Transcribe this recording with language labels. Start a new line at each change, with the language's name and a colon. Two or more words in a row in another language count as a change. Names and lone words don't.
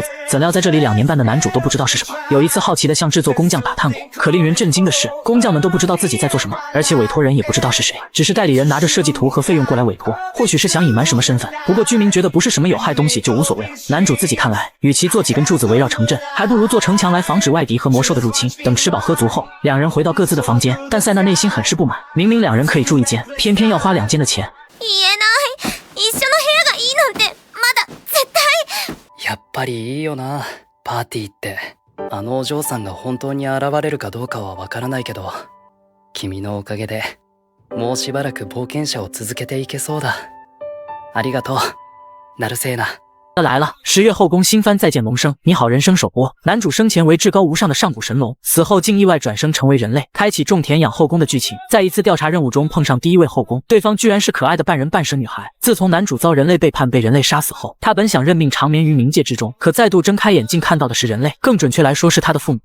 Chinese: 怎料在这里2年半的男主都不知道是什么。有一次好奇的向制作工匠打探过，可令人震惊的是，工匠们都不知道自己在做什么，而且委托人也不知道是谁，只是代理人拿着设计图和费用过来委托，或许是想隐瞒什么身份。不过居民觉得不是什么有害东西就无所谓了。男主自己看来，与其做几根柱子围绕城镇，还不如做城墙来防止外敌和魔兽的入侵。等吃饱喝足后，两人回到各自的房间，但塞纳内心很是不满，明明两人可以住一间，偏偏要花2间的钱。
Japanese: 言えない。一緒の部屋がいいなんて、まだ絶対。やっぱりいいよな、パーティーって。あのお嬢さんが本当に現れるかどうかはわからないけど、君のおかげでもうしばらく冒険者を続けていけそうだ。ありがとう、ナルセーナ。
Chinese: 来了，10月后宫新番再见龙生，你好人生首播。男主生前为至高无上的上古神龙，死后竟意外转生成为人类，开启种田养后宫的剧情。在一次调查任务中碰上第一位后宫，对方居然是可爱的半人半蛇女孩。自从男主遭人类背叛被人类杀死后，他本想认命长眠于冥界之中，可再度睁开眼睛看到的是人类，更准确来说是他的父母。